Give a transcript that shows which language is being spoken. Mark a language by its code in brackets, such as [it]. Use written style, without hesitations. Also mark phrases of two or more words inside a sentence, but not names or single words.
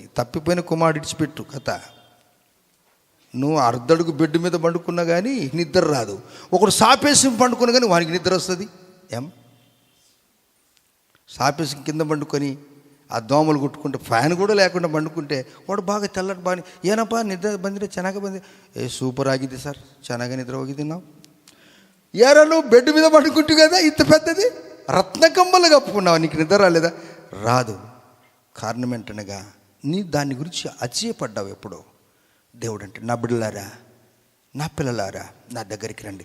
[te] తప్పిపోయిన కుమారుడు ఇడిచిపెట్టు కథ. నువ్వు అర్ధడుగు బెడ్ మీద పండుకున్నా కానీ నిద్ర రాదు, ఒకడు సాపేసి పండుకున్నా కానీ వానికి నిద్ర వస్తుంది. సాపేసి కింద పండుకొని ఆ దోమలు కొట్టుకుంటే ఫ్యాన్ కూడా లేకుండా పండుకుంటే వాడు బాగా తెల్లటి బాగా [kn] ಏನಪ್ಪ ನಿದ್ರೆ ಬಂದಿದೆ ಚೆನ್ನಾಗಿ ಬಂದಿದೆ [te] సూపర్ ఆగింది సార్ [kn] ಚೆನ್ನಾಗಿ ನಿದ್ರೆ ಹೋಗಿದ್ದಿ ನಾವು [te] యారా నువ్వు బెడ్ మీద పండుకుంటు కదా ఇంత పెద్దది రత్నకంబలు కప్పుకున్నావు, నీకు నిద్ర రాలేదా? రాదు. కారణం ఏంటనగా నీ దాని గురించి అతిశయపడ్డావు ఎప్పుడో. దేవుడు అంటే నా బిడ్డలారా, నా పిల్లలారా నా దగ్గరికి రండి.